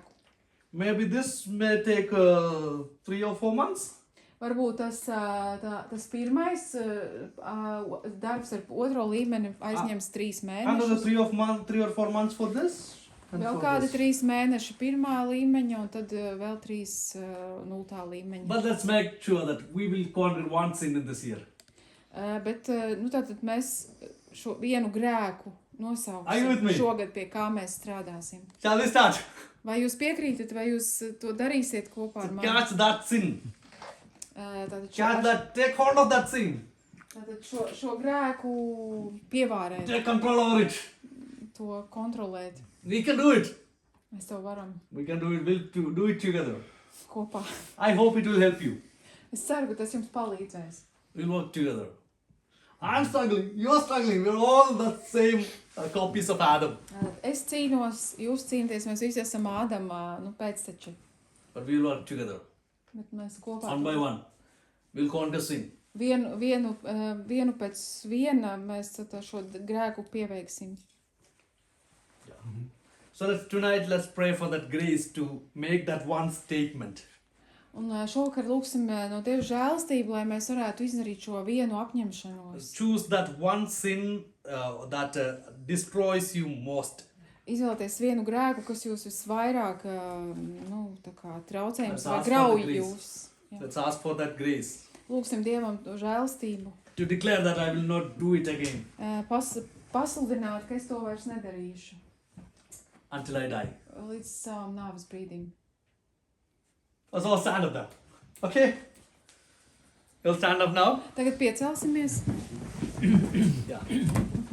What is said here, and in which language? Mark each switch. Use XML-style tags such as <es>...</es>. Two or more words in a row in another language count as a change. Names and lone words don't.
<en>Maybe this may take 3 or 4 months.</en> <lv>Varbūt tas pirmais darbs ar 2. līmeni aizņems 3</lv> <en>Another</en> <lv>mēnešus.</lv> <en>3 or 4 months for this. And</en> <lv>Vēl</lv> <en>for</en> <lv>kādi</lv> <en>this.</en> <lv>3 mēneši 1. līmeņa un tad vēl 3 0. līmeņa.</lv> <en>But let's make sure that we will conquer one sin in this year.</en> <lv>Bet tātad mēs šo vienu grēku</lv> <en>Are you with</en> <lv>nosauksim</lv> <en>me?</en> <lv>šogad, pie kā mēs strādāsim.</lv> <en>Shall we start?</en> <lv>Vai jūs piekrītat, vai jūs to darīsiet kopā ar mani?</lv> <en>Catch that sin.</en> <lv>Tātad</lv> <en>Catch that. Take hold of that sin.</en> <lv>Tātad šo grēku pievārēt,</lv> <en>Take control over it.</en> <lv>to kontrolēt.</lv> <en>We can do it.</en> <lv>Mēs to varam</lv> <en>We can do it. We'll do it together.</en> <lv>kopā.</lv> <en>I hope it will help you.</en> <lv>Es ceru, ka tas jums palīdzēs.</lv> <en>We'll work together. I'm struggling. You're struggling. We're all the same copies of Adam.</en> <lv>Es cīnos, jūs cīnāties, mēs visi esam Ādama pēcteči.</lv> <en>But we'll work together.</en> <lv>Bet mēs kopā</lv> <en>One by one. We'll conquer sin.</en> <lv>vienu pēc viena mēs šo grēku pieveiksim.</lv> <en>So tonight let's pray for that grace to make that one statement.</en> <lv>Un šovakar lūksim no Dieva žēlastību, lai mēs varētu izdarīt šo vienu apņemšanos.</lv> <en>Choose that one sin that destroys you most.</en> <lv>Izvēlēties vienu grēku, kas jūs visvairāk tā kā traucējums</lv> <en>Let's</en> <lv>vai</lv> <en>ask for</en> <lv>grauj</lv> <en>the grace.</en> <lv>jūs. Jā.</lv> <en>Let's ask for that grace</en> <lv>Lūksim Dievam to žēlastību.</lv> <en>to declare that I will not do it again</en> <lv>Pasludināt, ka es to vairs nedarīšu</lv> <en>until I die.</en> <lv>līdz savam nāves brīdim.</lv> <en>Let's all stand up now. Okay? You'll stand up now?</en> <lv>Tagad piecelsimies.</lv> <en>Yeah.</en>